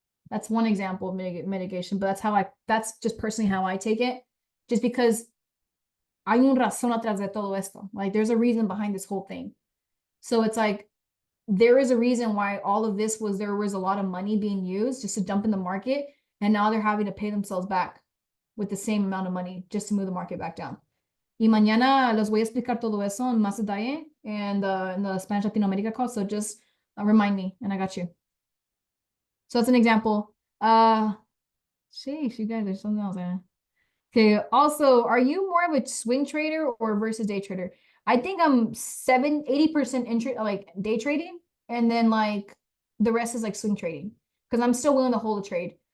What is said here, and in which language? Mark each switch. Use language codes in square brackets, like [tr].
[en] That's one example of mitigation, but that's just personally how I take it, just because [es] hay un razón atrás de todo esto. [en] Like there's a reason behind this whole thing. So it's like, there is a reason why all of this there was a lot of money being used just to dump in the market. And now they're having to pay themselves back with the same amount of money just to move the market back down. [es] Y mañana les voy a explicar todo eso en más detalle and in the Spanish Latinoamerica call. [en] So just remind me and I got you. So that's an example. Sheesh, you guys are something else. Okay. Also, are you more of a swing trader or versus day trader? I think I'm 80% like day trading, and then like the rest is like swing trading because I'm still willing to hold a trade.